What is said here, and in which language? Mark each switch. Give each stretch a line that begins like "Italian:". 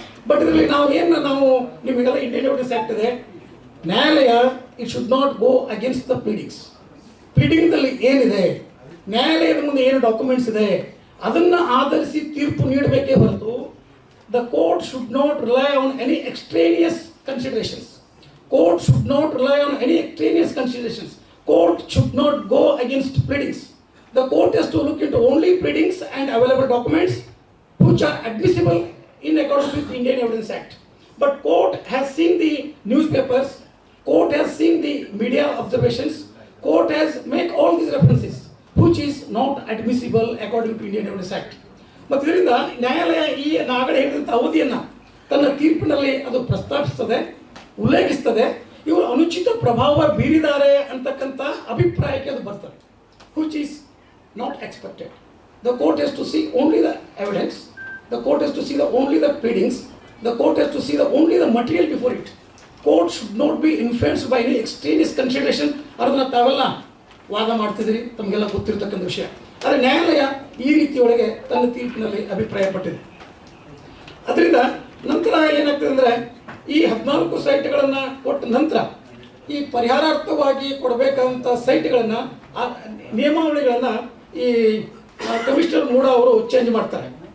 English: but
Kannada: ಇದರಲ್ಲಿ ನಾವು ನಿಮಗೆಲ್ಲ
English: Indian evidence act ಇದೆ. ನ್ಯಾಯಾಲಯ it should not go against the pleadings.
Kannada: ಪ್ಲೀಡಿಂಗ್ದಲ್ಲಿ ಏನಿದೆ, ನ್ಯಾಯಾಲಯದ ಮುಂದೆ ಏನು ಡಾಕ್ಯುಮೆಂಟ್ಸ್ ಇದೆ ಅದನ್ನು ಆಧರಿಸಿ ತೀರ್ಪು ನೀಡಬೇಕೇ ಹೊರತು
English: The court should not rely on any extraneous considerations. Court should not rely on any extraneous considerations. Court should not go against pleadings. The court has to look into only pleadings and available documents which are admissible in accordance with the Indian Evidence Act. But court has seen the newspapers, court has seen the media observations, court has made all these references which is not admissible according to Indian Evidence Act.
Kannada: ಮತ್ತು ಇದರಿಂದ ನ್ಯಾಯಾಲಯ ಈ ನಾಗಡೆ ಹೇಳಿದಂಥ ಅವಧಿಯನ್ನು ತನ್ನ ತೀರ್ಪಿನಲ್ಲಿ ಅದು ಪ್ರಸ್ತಾಪಿಸ್ತದೆ, ಉಲ್ಲೇಖಿಸ್ತದೆ. ಇವರು ಅನುಚಿತ ಪ್ರಭಾವ ಬೀರಿದ್ದಾರೆ ಅಂತಕ್ಕಂಥ ಅಭಿಪ್ರಾಯಕ್ಕೆ ಅದು ಬರ್ತದೆ,
English: which is not expected. The court has to see only the evidence, the court has to see only the pleadings, the court has to see only the material before it. Court should not be influenced by any extraneous consideration.
Kannada: ಅದನ್ನು ತಾವೆಲ್ಲ ವಾದ ಮಾಡ್ತಿದ್ದೀರಿ, ತಮಗೆಲ್ಲ ಗೊತ್ತಿರತಕ್ಕಂಥ ವಿಷಯ. ಆದರೆ ನ್ಯಾಯಾಲಯ ಈ ರೀತಿಯೊಳಗೆ ತನ್ನ ತೀರ್ಪಿನಲ್ಲಿ ಅಭಿಪ್ರಾಯಪಟ್ಟಿದೆ. ಅದರಿಂದ ನಂತರ ಏನಾಗ್ತದೆ ಅಂದರೆ, ಈ 14 ಸೈಟ್ಗಳನ್ನು ಕೊಟ್ಟ ನಂತರ ಈ ಪರಿಹಾರಾರ್ಥವಾಗಿ ಕೊಡಬೇಕಂತ ಸೈಟ್ಗಳನ್ನು ನಿಯಮಾವಳಿಗಳನ್ನು ಈ ಕಮಿಷನರ್ ಮೂಡ ಅವರು ಚೇಂಜ್ ಮಾಡ್ತಾರೆ.